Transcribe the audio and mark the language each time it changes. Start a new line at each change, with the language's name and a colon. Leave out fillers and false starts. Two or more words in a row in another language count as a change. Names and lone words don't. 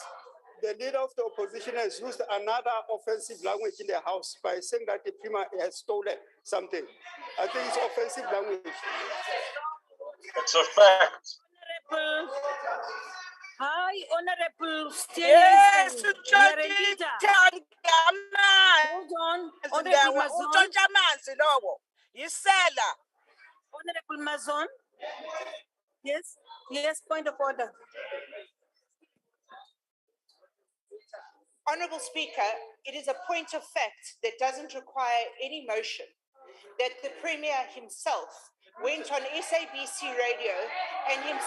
English: The leader of the opposition has used another offensive language in the House by saying that the Premier has stolen something. I think it's offensive language. It's a fact. Hi, Honorable Yes, Steliasen. You are a leader. Hold on. Honorable Mazon.
Zulu: utshontsha amanzi lowo. Yisela.
English: Honorable Mazon. Yes. Yes, point of order. Honourable Speaker, it is a point of fact that doesn't require any motion that the Premier himself went on SABC radio and himself